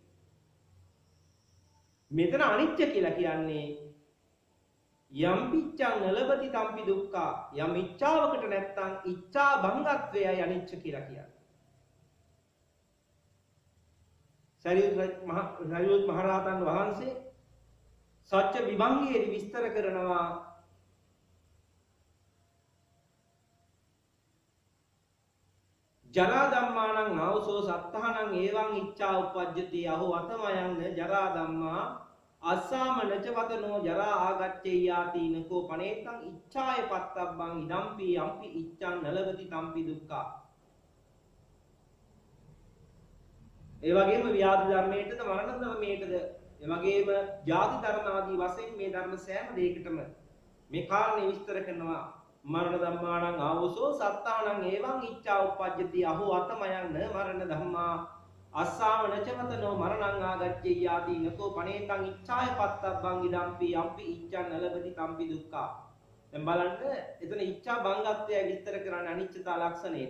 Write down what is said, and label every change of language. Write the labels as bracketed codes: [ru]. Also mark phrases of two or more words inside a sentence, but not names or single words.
[si] මෙතන අනිත්‍ය කියලා කියන්නේ [pi] යම් පිච්ඡං නලබති තම්පි දුක්ඛා [si] යම් ඉච්ඡාවකට නැත්තම් ඉච්ඡා භංගත්වයයි අනිත්‍ය කියලා කියන්නේ. සරියුත් මහරහතන් වහන්සේ සත්‍ය විභංගයේදී විස්තර කරනවා [pi] ජරා ධම්මානං ආවසෝ සත්තහනං ඒවං ඉච්ඡා උපජ්ජති අහෝ අතමයන් ජරා ධම්මා අස්සාමනච වතනෝ ජරා ආගච්ඡේයාති නකෝ පනේතං ඉච්ඡාය පත්තබ්බං ඉදම්පි යම්පි ඉච්ඡං නලවති තම්පි දුක්ඛා. [si] ඒ වගේම ව්‍යාධි ධර්මයටද මරණ ධර්මයටද ඒ වගේම ජාති ධර්ම ආදී වශයෙන් මේ ධර්ම සෑම දෙයකටම මේ කාරණේ විස්තර කරනවා. [pi] මරණ ධම්මානං ආවසෝ සත්තානං ඒවං ඉච්ඡා උපජ්ජති අහෝ අතමයන් මරණ ධම්මා අස්සාවනච වතනෝ මරණං ආගච්ඡේයාති නකෝ පනේතං ඉච්ඡාය පත්තබ්බං ඉදම්පි යම්පි ඉච්ඡං නලබති තම්පි දුක්ඛා. [si] දැන් බලන්න එතන ඉච්ඡා භංගත්වය විස්තර කරන්නේ අනිච්චතා ලක්ෂණයට.